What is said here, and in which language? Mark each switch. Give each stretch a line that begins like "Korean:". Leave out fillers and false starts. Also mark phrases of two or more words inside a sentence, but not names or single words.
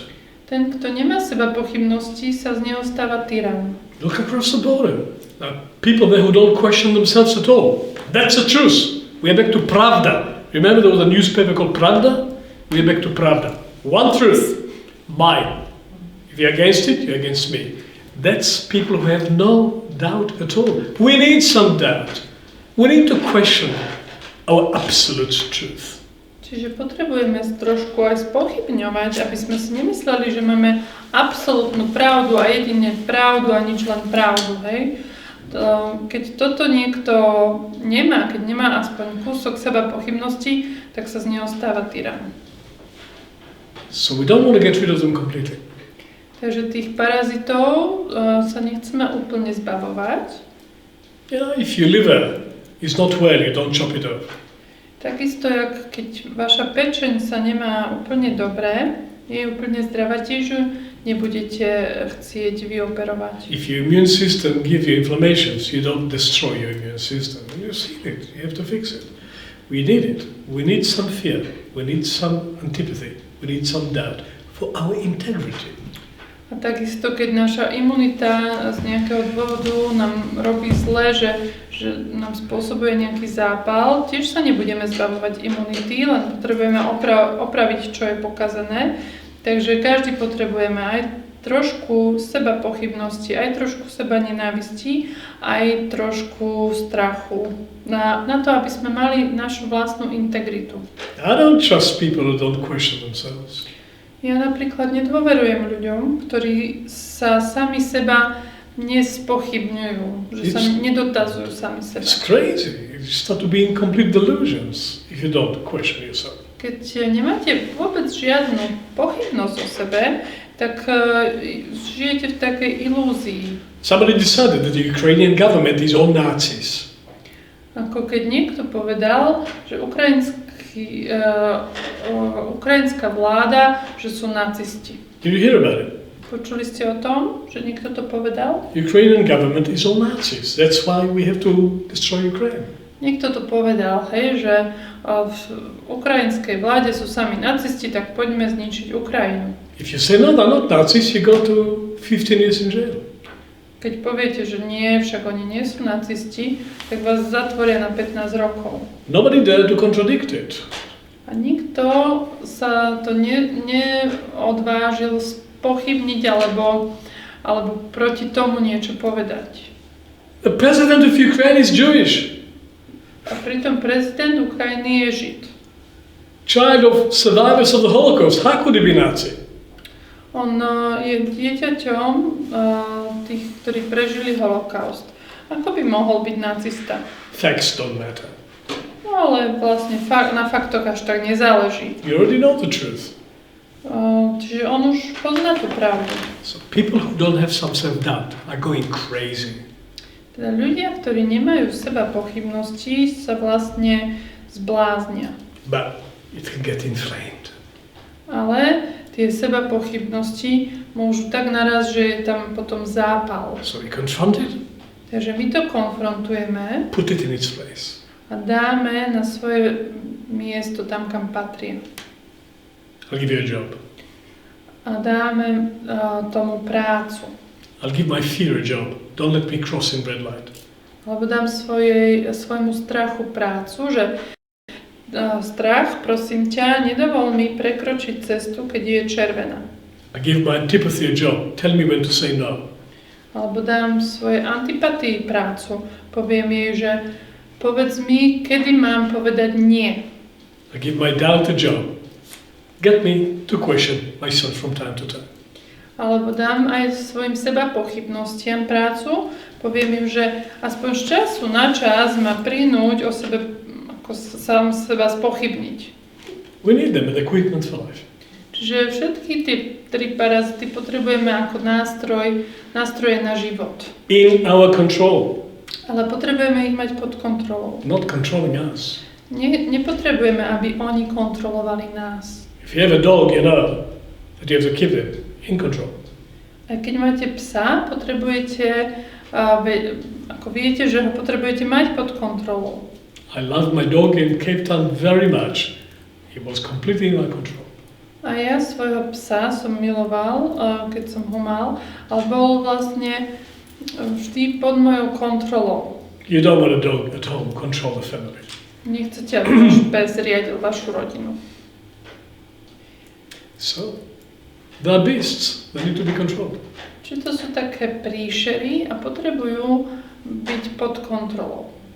Slovak: Ten, kto nemá seba pochybnosti, sa z neho stáva tyran.
English: Look across the border. People there who don't question themselves at all. That's the truth. We are back to Pravda. Remember there was a newspaper called Pravda? We are back to Pravda. One truth. Mine. If you're against it, you're against me. That's people who have no doubt at all. We need some doubt. We need to question our absolute truth.
Slovak: Čiže potrebujeme trošku aj spochybňovať, aby sme si nemysleli, že máme absolútnu pravdu a jedine pravdu a nič len pravdu, hej? Keď toto niekto nemá, keď nemá aspoň kúsok seba pochybnosti, tak sa z neho stáva tyran.
English: So we don't want to get rid of them completely.
Slovak: Takže tých parazitov sa nechceme úplne zbavovať.
English: If your liver is not well, you don't chop it off.
Slovak: Takisto, jak keď vaša pečeň sa nemá úplne dobre, nie je úplne zdravá, tiež ju nebudete chcieť vyoperovať.
English: If your immune system gives you inflammations, you don't destroy your immune system. You see it, you have to fix it. We need it. We need some fear. We need some antipathy. We need some doubt for our integrity.
Slovak: A takisto, keď naša imunita z nejakého dôvodu nám robí zle, že nám spôsobuje nejaký zápal, tiež sa nebudeme zbavovať imunity, len potrebujeme opraviť, čo je pokazené. Takže každý potrebujeme aj trošku seba pochybnosti, aj trošku seba nenávisti, aj trošku strachu. Na to, aby sme mali našu vlastnú integritu.
English: I don't trust people who don't question themselves.
Slovak: Ja napríklad nedôverujem ľuďom, ktorí sa sami seba nespochybňujú, že sa nedotazujú sami seba.
English: It's crazy. You start to be in complete delusions if you don't question yourself.
Slovak: Keď nemáte vôbec žiadnu pochybnosť o sebe, tak žijete v takej ilúzii.
English: Somebody decided that the Ukrainian government is all Nazis.
Slovak: Ako keď niekto povedal, že ukrajinská vláda, že sú nacisti.
English: Did you hear about it?
Slovak: Počuli ste o tom, že niekto to povedal?
English: Ukrainian government is all Nazis. That's why we have to destroy Ukraine.
Slovak: Niekto to povedal, hej, že v ukrajinskej vláde sú sami nacisti, tak poďme zničiť Ukrajinu.
English: If you say no, they're not Nazis, you go to 15 years in jail.
Slovak: Keď poviete, že nie, však oni nie sú nacisti, tak vás zatvoria na 15 rokov.
English: Nobody dared to contradict it.
Slovak: A nikto sa to neodvážil spochybniť alebo proti tomu niečo povedať.
English: The president of Ukraine is Jewish.
Slovak: A pritom prezident Ukrajiny je Žid.
English: Child of survivors of the Holocaust. How could he be Nazi?
Slovak: On je dieťaťom tých, ktorí prežili holokaust. Ako by mohol byť nacista?
English: Facts don't matter.
Slovak: No ale vlastne na faktoch až tak nezáleží.
English: You already know the truth.
Slovak: Čiže on už pozná tú pravdu.
English: So people who don't have some self-doubt are going crazy.
Slovak: Teda ľudia, ktorí nemajú seba pochybnosti, sa vlastne zbláznia.
English: But it can get inflamed.
Slovak: Ale tie seba pochybnosti môžu tak naraz, že je tam potom zápal.
English: So we confront it.
Slovak: Takže my to konfrontujeme
English: Put it in its place.
Slovak: a dáme na svoje miesto tam, kam patrí.
English: I'll give you a job.
Slovak: A dáme tomu prácu.
English: I'll give my fear a job. Don't let me cross in red light.
Slovak: Alebo dám svojmu strachu prácu, že strach, prosím ťa, nedovol mi prekročiť cestu, keď je červená.
English: I give my antipathy a job. Tell me when to say no.
Slovak: Alebo dám svojej antipatii prácu. Poviem jej, že povedz mi, kedy mám povedať nie.
English: I give my doubt a job. Get me to question myself from time to time.
Slovak: Alebo dám aj svojim seba pochybnostiam prácu. Poviem im, že aspoň z času na čas ma prinúť o sebe, ako sám seba spochybniť.
English: We need them as equipment for life.
Slovak: Čiže všetky tie tri parazity potrebujeme ako nástroje na život.
English: In our control.
Slovak: Ale potrebujeme ich mať pod kontrolou.
English: Not controlling us.
Slovak: Nepotrebujeme, aby oni kontrolovali nás.
English: If you have a dog, you know that you have to keep it in control.
Slovak: A keď máte psa, potrebujete, ako viete, že ho potrebujete mať pod kontrolou.
English: I loved my dog in Cape Town very much. He was completely in my control.
Slovak: A ja svojho psa som miloval, keď som ho mal, ale bol vlastne vždy pod mojou kontrolou.
English: You don't want a dog at home control the family.
Slovak: Nechcete, aby váš pes riadil vašu rodinu.
English: So, they are beasts. They need to be controlled.
Slovak: Čiže to sú také príšery a potrebujú byť pod kontrolou.